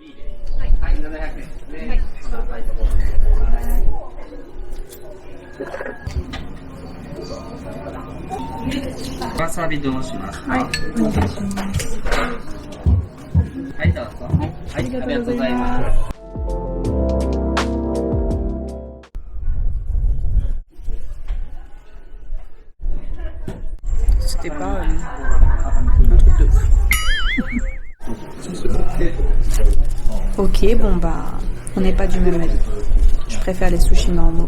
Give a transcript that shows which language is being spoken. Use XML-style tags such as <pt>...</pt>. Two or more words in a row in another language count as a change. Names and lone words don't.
<ja>Wasabi どうしますか？はい、お願いします。はい、どうぞ。はい、ありがとうございます。</ja> <fr>C'était pas un truc de ouf. Ok, bon bah, on n'est pas du même avis. Je préfère les sushis normaux.</fr>